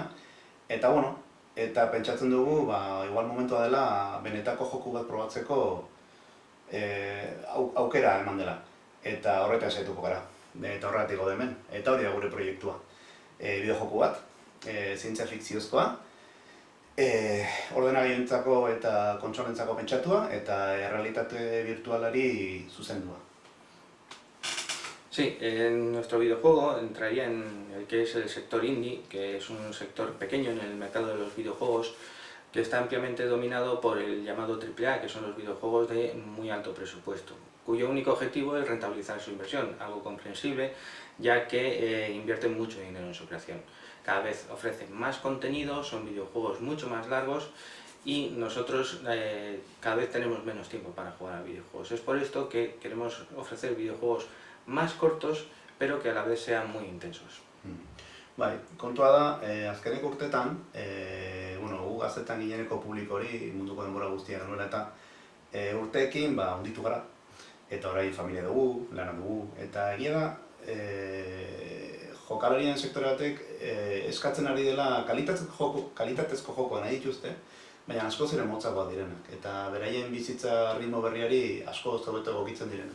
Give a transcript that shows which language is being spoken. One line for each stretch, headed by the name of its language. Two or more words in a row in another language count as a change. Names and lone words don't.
Basque: Eta bueno, eta pentsatzen dugu, igual momentua dela benetako joku bat probatzeko aukera eman dela. Eta horretan saituko gara, eta horretik gaude hemen. Eta hori da gure proiektua. Bideojoku bat, zientzia fikziozkoa, ordenagailuentzako eta kontsolentzako pentsatua, eta errealitate virtualari zuzendua.
Spanish: Sí, nuestro videojuego entraría en el que es el sector indie, que es un sector pequeño en el mercado de los videojuegos, que está ampliamente dominado por el llamado AAA, que son los videojuegos de muy alto presupuesto, cuyo único objetivo es rentabilizar su inversión, algo comprensible, ya que invierten mucho dinero en su creación. Cada vez ofrecen más contenido, son videojuegos mucho más largos, y nosotros cada vez tenemos menos tiempo para jugar a videojuegos. Es por esto que queremos ofrecer videojuegos más cortos, pero que a la vez sean muy intensos.
Basque: Bai, kontua da, azkeneko urtetan, gu gaztetan gineneko publiko hori munduko denbora guztia genuela eta urteekin hunditu gara, eta orain familia dugu, lana dugu, eta egia da, jokalarien sektore batek eskatzen ari dela kalitatezko jokoa nahi dituzte, baina asko ere motzagoak direnak, eta beraien bizitza ritmo berriari asko hobeto egokitzen direnak.